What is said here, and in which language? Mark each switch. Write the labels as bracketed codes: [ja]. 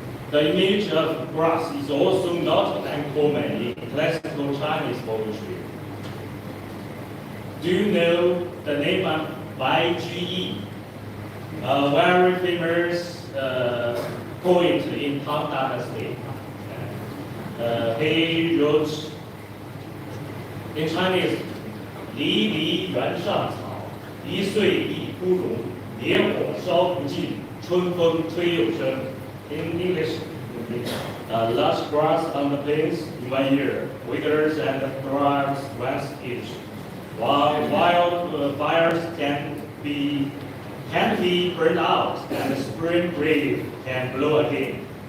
[en] The image of grass is also not uncommon in classical Chinese poetry. Do you know the name of Bai Ji, a very famous poet in Tang Dynasty? He wrote in Chinese, [zh] 离离原上草，一岁一枯荣，野火烧不尽，春风吹又生。 [en] In English, lush grass on the plains in 1 year, withers and thrives once each. While wildfires can be burned out, and the spring breeze can blow again.